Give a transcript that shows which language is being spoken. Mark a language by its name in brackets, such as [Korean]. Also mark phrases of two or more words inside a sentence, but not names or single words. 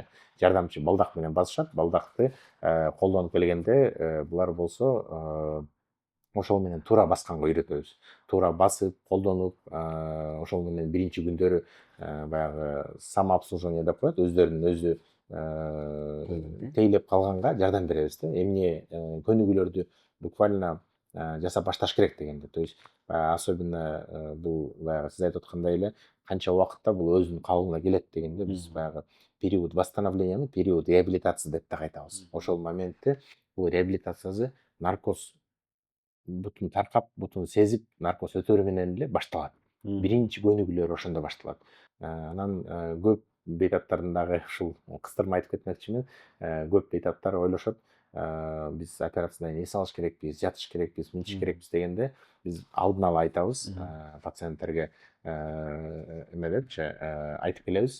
[Kyrgyz] Жардамчы балдак менен басышат. Балдакты колдонуп келгенде булар болсо ошол менен туура басканга үйрөтөбүз. Туура басып, колдонуп, ошол менен биринчи күндөрү баягы самообслуживание деп коет, өздөрүнүн өзү тейлеп калганга жардам беребиз да. Эмне көнүгүүлөрдү буквально жасап башташ керек дегенде. [Russian] То есть особенно [Kyrgyz] бул баягы сиз айтып аткандай эле канча убакытта бул өзүнүн кабылына келет дегенде, биз баягы [Russian] период восстановления, период реабилитации [Kyrgyz] деп так айтабыз. Ошол моментте бул реабилитациясы наркоз бутун таркап, бутун сезип, наркоз өтөрү менен эле башталат. Биринчи көнүгүүлөр ошондо башталат. Анан көп бейтаптардын дагы ушул кыстырма айтып кетмекчимин. Көп бейтаптар ойлошот, биз операциядан кийин эс алыш керекпиз, жатыш керекпиз, мынтиш керекпиз дегенде биз алдын ала айтабыз пациенттерге, эме депчи айтып келебиз.